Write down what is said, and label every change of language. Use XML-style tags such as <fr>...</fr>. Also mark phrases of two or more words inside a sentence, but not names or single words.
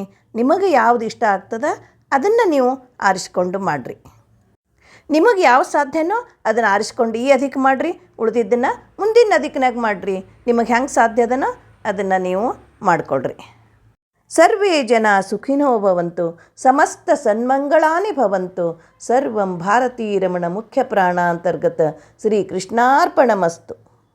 <kn>ನಿಮಗೆ ಯಾವುದು ಇಷ್ಟ ಆಗ್ತದೆ ಅದನ್ನು ನೀವು ಆರಿಸ್ಕೊಂಡು ಮಾಡಿರಿ. ನಿಮಗೆ ಯಾವ ಸಾಧ್ಯನೋ ಅದನ್ನು ಆರಿಸ್ಕೊಂಡು ಈ ಅಧಿಕ ಮಾಡಿರಿ, ಉಳಿದಿದ್ದನ್ನು ಮುಂದಿನ ಅಧಿಕನಾಗ ಮಾಡಿರಿ. ನಿಮಗೆ ಹೆಂಗೆ ಸಾಧ್ಯ ಅದನೋ ಅದನ್ನು ನೀವು ಮಾಡಿಕೊಡ್ರಿ.</kn> <sa>ಸರ್ವೇ ಜನ ಸುಖಿನೋ ಭವಂತು, ಸಮಸ್ತ ಸನ್ಮಂಗಳಾನಿ ಭವಂತು. ಸರ್ವಂ ಭಾರತೀ ರಮಣ ಮುಖ್ಯ ಪ್ರಾಣಾಂತರ್ಗತ ಶ್ರೀ ಕೃಷ್ಣಾರ್ಪಣಮಸ್ತು.</sa>